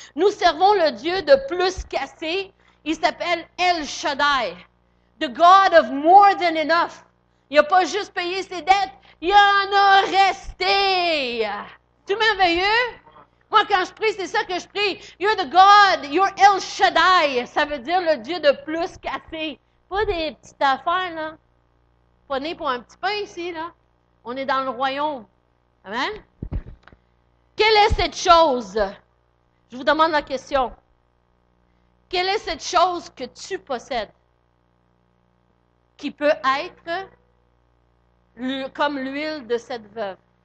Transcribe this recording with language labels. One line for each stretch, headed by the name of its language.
French: Nous servons le Dieu de plus qu'assez. Il s'appelle El Shaddai,
English: the God of more than enough.
French: Il n'a pas juste payé ses dettes, il en a resté. C'est merveilleux? Moi, quand je prie, c'est ça que je prie.
English: You're the God, you're El Shaddai.
French: Ça veut dire le Dieu de plus qu'assez. Pas des petites affaires, là. Pas né pour un petit pain ici, là. On est dans le royaume. Amen? Quelle est cette chose? Je vous demande la question. Quelle est cette chose que tu possèdes qui peut être comme l'huile de cette veuve?